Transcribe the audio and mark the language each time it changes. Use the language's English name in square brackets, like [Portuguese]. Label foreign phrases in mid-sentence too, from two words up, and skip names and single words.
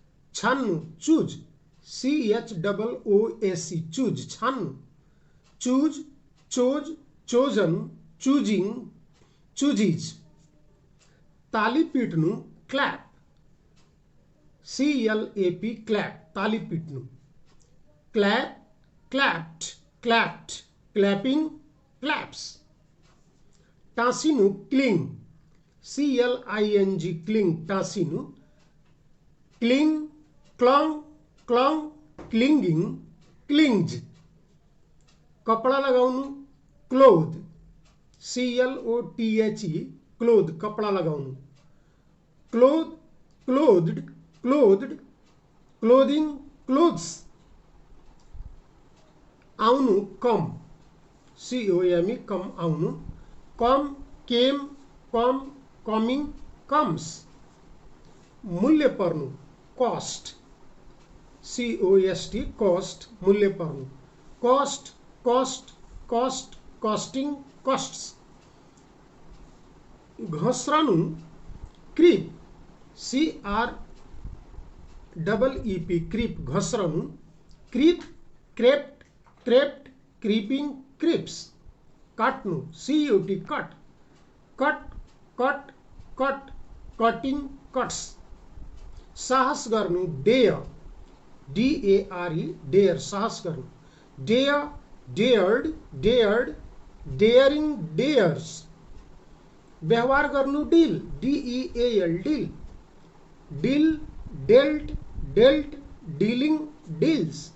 [English] छान्नु choose CHOOC choose छान्नु choose chose chosen choosing chooses [Nepali] ताली पिट्नु [English] क्ल्याप CLAP clap [Nepali] ताली पिट्नु [English] clap clapped clapped clapping claps टाँसिनु cling CLING cling टाँसिनु cling clung clung clinging clings [Nepali] कपडा लगाउनु [English] क्लोथ CLOTHE clothe [Nepali] कपडा लगाउनु [English] clothe clothed clothed clothing clothes आउनु come COME come आउनु come came come coming comes [Nepali] मूल्य पर्नु [English] cost COST cost [Nepali] मूल्य पर्नु [English] cost cost cost costing costs घस्रनु creep CREEP creep घस्रनु creep crept crept creeping creeps काट्नु CUT cut cut cut cut cutting cuts [Nepali] साहस गर्नु [English] dare DARE dare [Nepali] साहस गर्नु [English] dare dared dared daring dares [Nepali] व्यवहार गर्नु [English] deal DEAL deal deal dealt dealt dealing deals